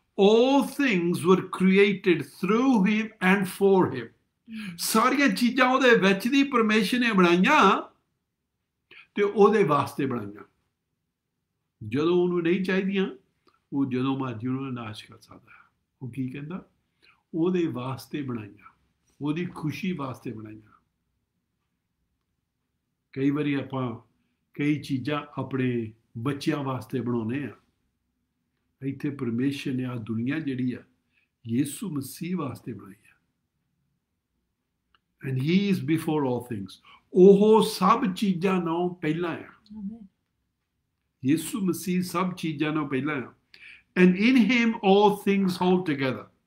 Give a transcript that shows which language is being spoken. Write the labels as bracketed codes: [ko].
[en] all things were created through him and for him। [pa] ਸਾਰੀਆਂ ਚੀਜ਼ਾਂ ਉਹਦੇ ਵਿੱਚ ਦੀ ਪਰਮੇਸ਼ਰ ਨੇ ਬਣਾਈਆਂ, ਤੇ ਉਹਦੇ ਵਾਸਤੇ ਬਣਾਈਆਂ। ਜਦੋਂ ਉਹਨੂੰ ਨਹੀਂ ਚਾਹੀਦੀਆਂ, ਉਹ ਜਦੋਂ ਮਰਜ਼ੀ ਉਹਨੂੰ ਨਾਸ਼ ਕਰ ਸਕਦਾ। ਉਹ ਕੀ ਕਹਿੰਦਾ? ਉਹਦੇ ਵਾਸਤੇ ਬਣਾਈਆਂ, ਉਹਦੀ ਖੁਸ਼ੀ ਵਾਸਤੇ ਬਣਾਈਆਂ। ਕਈ ਵਾਰੀ ਆਪਾਂ ਕਈ ਚੀਜ਼ਾਂ ਆਪਣੇ ਬੱਚਿਆਂ ਵਾਸਤੇ ਬਣਾਉਂਦੇ ਆ। ਇੱਥੇ ਪਰਮੇਸ਼ਰ ਨੇ ਆਹ ਦੁਨੀਆ ਜਿਹੜੀ ਆ, ਯਿਸੂ ਮਸੀਹ ਵਾਸਤੇ ਬਣਾਈ ਆ। [en] and he is before all things। [pa] ਉਹ ਸਭ ਚੀਜ਼ਾਂ ਨਾਲੋਂ ਪਹਿਲਾਂ ਆ। ਯਿਸੂ ਮਸੀਹ ਸਭ ਚੀਜ਼ਾਂ ਨਾਲੋਂ ਪਹਿਲਾਂ ਆ। [en] and in him all things hold together।